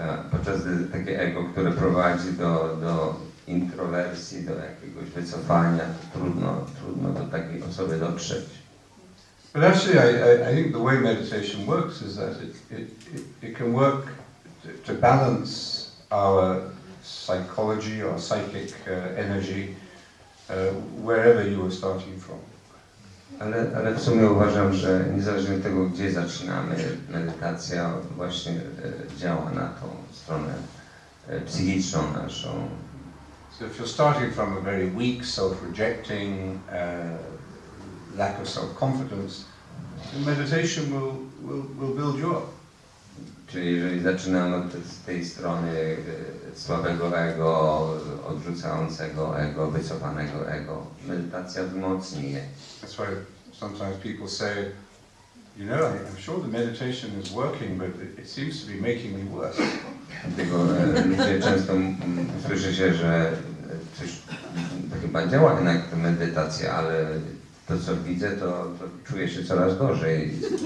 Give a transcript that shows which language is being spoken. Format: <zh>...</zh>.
<pl>Podczas gdy takie ego, które prowadzi do introwersji, do jakiegoś wycofania, to trudno do takiej osoby dotrzeć.</pl> <en>But actually, I think the way meditation works is that it can work to balance our psychology, our psychic energy, wherever you are starting from.</en> <pl>Ale w sumie uważam, że niezależnie od tego, gdzie zaczynamy, medytacja właśnie działa na tą stronę psychiczną naszą.</pl> <en>So if you're starting from a very weak, self-rejecting, lack of self-confidence, then meditation will build you up.</en> <pl>Czyli jeżeli zaczynamy od tej strony słabego ego, odrzucającego ego, wycofanego ego, medytacja wzmocni je.</pl> <en>That's why sometimes people say, you know, I'm sure the meditation is working, but it seems to be making me worse.</en> <pl>Dlatego ludzie często słyszy się, że coś to chyba działa jednak ta medytacja, ale to co widzę, to czuję się coraz gorzej.</pl>